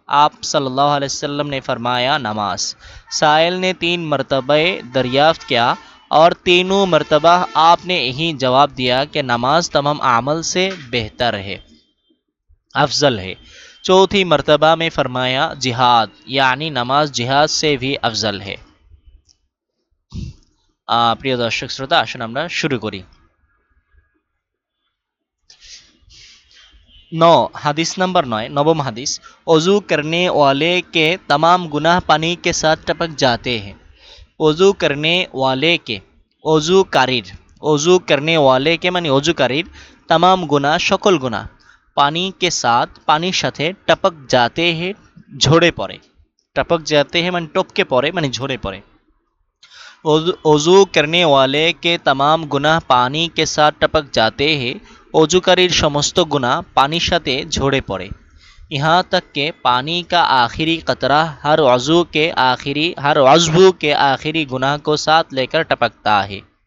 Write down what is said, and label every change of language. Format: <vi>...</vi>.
<hi>आप सल्लल्लाहु अलैहि वसल्लम ने फरमाया नमाज। साइल ने 3 मरतबे दरियाफ्त किया और तीनों मरतबा आपने यही जवाब दिया कि नमाज तमाम अमल से बेहतर है, अफजल है। चौथी मरतबा में फरमाया जिहाद, यानी नमाज जिहाद से भी अफजल है।</hi> <bn>प्रिय दर्शक श्रोता, আসুন আমরা শুরু করি।</bn> <hi>9, हदीस नंबर 9, नवम हदीस। वज़ू करने वाले के तमाम गुनाह पानी के साथ टपक जाते हैं। वज़ू करने वाले के, वज़ू करने वाले के</hi> <bn>মানে অজুকারীর,</bn> <hi>तमाम गुनाह</hi> <bn>সকল গুনাহ,</bn> <hi>পানি के साथ</hi> <bn>পানির সাথে</bn> <hi>टपक जाते हैं</hi> <bn>ঝরে পড়ে।</bn> <hi>टपक जाते हैं</hi> <bn>মানে টপকে পড়ে মানে ঝরে পড়ে।</bn> <hi>वज़ू करने वाले के तमाम गुनाह पानी के साथ टपक जाते हैं,</hi> <bn>অজুকারীর সমস্ত গুনাহ পানির সাথে ঝরে পড়ে।</bn> <hi>यहाँ तक के पानी का आखिरी कतरा हर अज़्वू के आखिरी गुनाह को साथ लेकर टपकता है।</hi>